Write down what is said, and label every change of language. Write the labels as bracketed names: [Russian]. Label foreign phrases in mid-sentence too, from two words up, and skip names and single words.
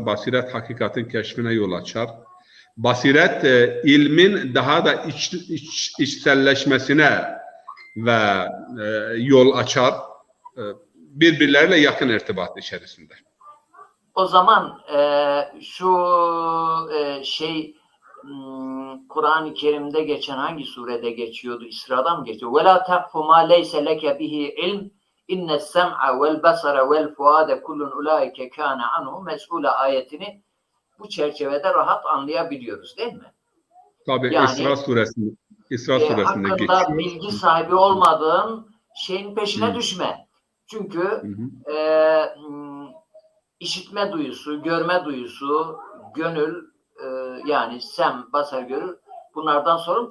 [Turkish] Basiret hakikatin keşfine yol açar. Basiret ilmin daha da içselleşmesine ve yol açar. Birbirleriyle yakın irtibat içerisinde. O zaman şu Kur'an-ı Kerim'de geçen hangi surede geçiyordu? İsra'da mı geçiyor? [Arabic] وَلَا تَقْفُ مَا لَيْسَ لَكَ بِهِ عِلْمٍ اِنَّ السَّمْعَ وَالْبَصَرَ وَالْفُؤَادَ كُلٌّ اُولَٰئِكَ كَانَ عَنْهُ مَسْئُولَ [Turkish] ayetini bu çerçevede rahat anlayabiliyoruz değil mi? Tabii yani, İsra suresinde hakkında geçiyor. bilgi sahibi olmadığın şeyin peşine düşme. Çünkü işitme duyusu, görme duyusu, gönül yani sem, basar, görür bunlardan sorun.